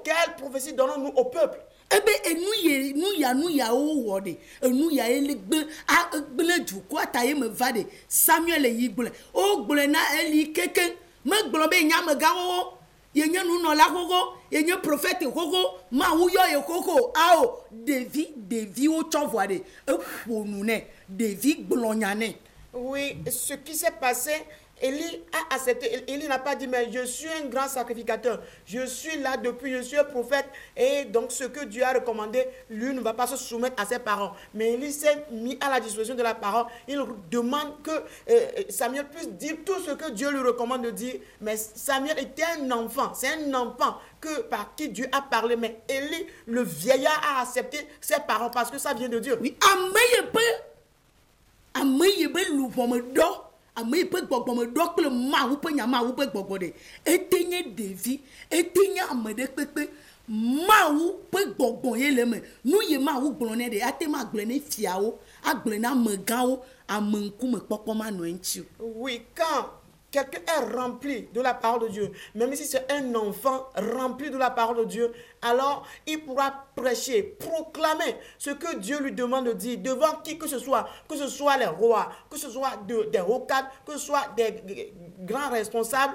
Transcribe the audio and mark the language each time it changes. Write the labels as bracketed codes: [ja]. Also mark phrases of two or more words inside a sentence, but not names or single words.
[fr] Quelle prophétie donnons-nous au peuple? [ee] Ebe nu yawo wɔ de enu ya ye le gble dukɔa ta ye me va de Samuel yi gblɔe o gblɔe na Eli keke me gblɔ be nyamegãwo ye nye nunɔla xoxo ye nye prophète xoxo Mawu yɔ ye xoxo ao ɖeviwo tsɔ vɔa de eƒo nu nɛ ɖevi gblɔ nya nɛ. [fr] Oui, ce qui s'est passé Élie a accepté. Élie n'a pas dit, mais je suis un grand sacrificateur. Je suis là depuis, je suis un prophète. Et donc, ce que Dieu a recommandé, lui ne va pas se soumettre à ses parents. Mais Élie s'est mis à la disposition de la parole. Il demande que Samuel puisse dire tout ce que Dieu lui recommande de dire. Mais Samuel était un enfant. C'est un enfant par qui Dieu a parlé. Mais Élie, le vieillard, a accepté ses parents parce que ça vient de Dieu. Oui, [ee] ame pe gbɔgbɔ me ɖɔ kple mawu pe nyamawu pe gbɔgbɔ de ete nye ɖevi ete nye ame ɖe kpekpe mawu pe gbɔgbɔ ye le me nu ye mawu gblɔ ne de ate ma gblɔ ne fiawo agblɔ na amegãwo ame ŋkume kpɔkpɔ ma nɔ eŋuti. [fr] Oui, quand quelqu'un est rempli de la parole de Dieu, même si c'est un enfant rempli de la parole de Dieu, alors il pourra prêcher, proclamer ce que Dieu lui demande de dire devant qui que ce soit les rois, que ce soit des hauts cadres, que ce soit des grands responsables.